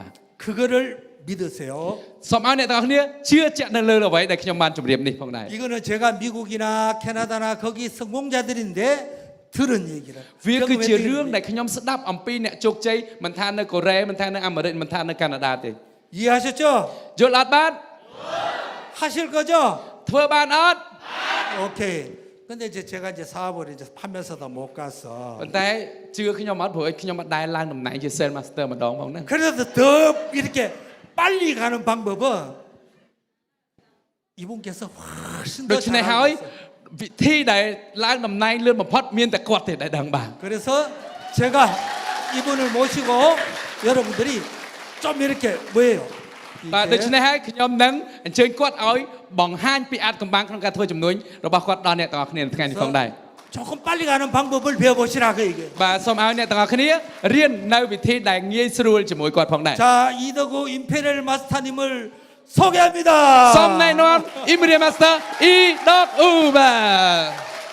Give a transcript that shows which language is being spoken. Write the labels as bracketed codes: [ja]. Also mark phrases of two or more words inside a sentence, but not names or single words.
[ko] 그거를 믿으세요. [km] សូមឲ្យអ្នកទាំងអស់គ្នាជឿជាក់នៅលើអ្វីដែលខ្ញុំបានជម្រាបនេះផងដែរ [ko] 이거는 제가 미국이나 캐나다나 거기 성공자들인데 들은 얘기를. [km] វាគឺជារឿងដែលខ្ញុំស្ដាប់អំពីអ្នកជោគជ័យមិនថានៅកូរ៉េមិនថានៅអាមេរិកមិនថានៅកាណាដាទេ [ko] 이해하셨죠? [km] យល់អត់បាទ [ko] 하실 거죠? [km] ធ្វើបានអត់ [ko] 오케이. 근데 이제 제가 이제 사업을 이제 판매사도 못 가서 [km] ប៉ុន្តែជឿខ្ញុំអត់ព្រោះខ្ញុំអត់ដែលឡើងតំណែងជា sales master ម្ដងផងហ្នឹង [ko] 그래서 더 이렇게 빨리 가는 방법은 이분께서 훨씬 더 [km] ដូច្នេះហើយ [ko] 잘하셨어요. [km] វិធីដែលឡើងតំណែងលឿនបំផុតមានតែគាត់ទេដែលដឹងបាន [ko] 그래서 제가 이분을 모시고 여러분들이 좀 이렇게 뭐예요? [km] បាទដូច្នេះហើយខ្ញុំនឹងអញ្ជើញគាត់ឲ្យបង្ហាញពីអាចកំបាំងក្នុងការធ្វើជំនួញរបស់គាត់ដល់អ្នកទាំងអស់គ្នានៅថ្ងៃនេះផងដែរ [ko] 조금 빨리 가는 방법을 배워보시라 그 얘기예요. [km] បាទសូមឲ្យអ្នកទាំងអស់គ្នារៀននៅវិធីដែលងាយស្រួលជាមួយគាត់ផងដែរ [ko] 자, 이덕우 임페리얼 마스터님을 소개합니다. [km] សូមណែនាំ Imperial Master អ៊ីដកអ៊ូបាទ